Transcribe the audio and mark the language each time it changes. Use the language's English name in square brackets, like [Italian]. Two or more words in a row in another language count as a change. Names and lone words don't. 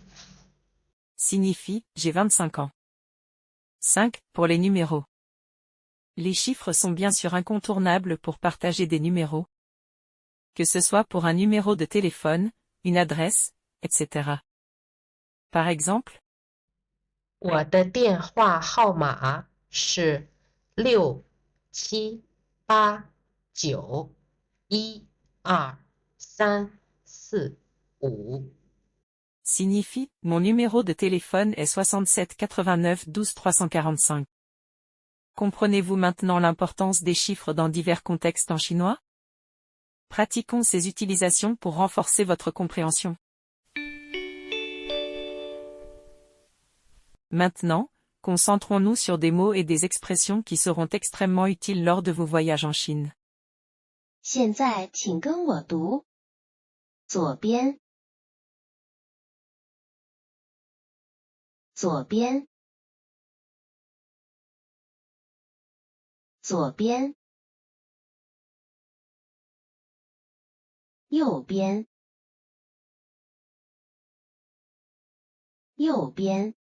[French] signifie j'ai 25 ans. 5. Pour les numéros. Les chiffres sont bien sûr incontournables pour partager des numéros. Que ce soit pour un numéro de téléphone, une adresse, etc. Par exemple, [Chinese] 我的电话号码是678912345 [French] signifie mon numéro de téléphone est 67 89 12 345. Comprenez-vous maintenant l'importance des chiffres dans divers contextes en chinois? Pratiquons ces utilisations pour renforcer votre compréhension. Maintenant, concentrons-nous sur des mots et des expressions qui seront extrêmement utiles lors de vos voyages en Chine. [Chinese] 现在请跟我读左边，左边，左边，右边，右边，